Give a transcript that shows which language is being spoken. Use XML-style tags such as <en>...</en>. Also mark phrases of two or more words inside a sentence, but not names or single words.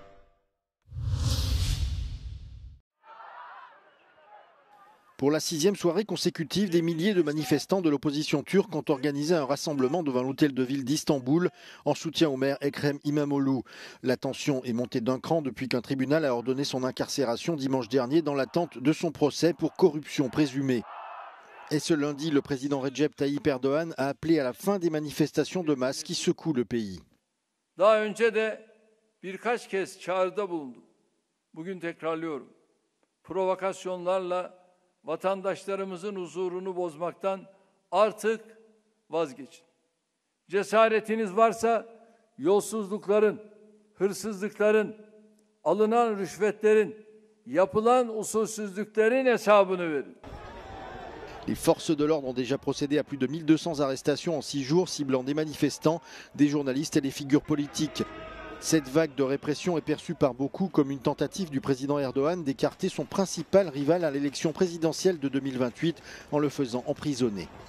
<fr>Pour la 6e soirée consécutive, des milliers de manifestants de l'opposition turque ont organisé un rassemblement devant l'hôtel de ville d'Istanbul en soutien au maire Ekrem İmamoğlu. La tension est montée d'un cran depuis qu'un tribunal a ordonné son incarcération dimanche dernier dans l'attente de son procès pour corruption présumée. Et ce lundi, le président Recep Tayyip Erdogan a appelé à la fin des manifestations de masse qui secouent le pays.</fr> <tr>Daha önce de birkaç kez çağrıda bulundum. Bugün tekrarlıyorum. Provokasyonlarla vatandaşlarımızın huzurunu bozmaktan artık vazgeçin. Cesaretiniz varsa yolsuzlukların, hırsızlıkların, alınan rüşvetlerin, yapılan usulsüzlüklerin hesabını verin.</tr> <fr>Les forces de l'ordre ont déjà procédé à plus de 1200 arrestations en 6 jours, ciblant des manifestants, des journalistes et des figures politiques. Cette vague de répression est perçue par beaucoup comme une tentative du président Erdogan d'écarter son principal rival à l'élection présidentielle de 2028 en le faisant emprisonner.</fr>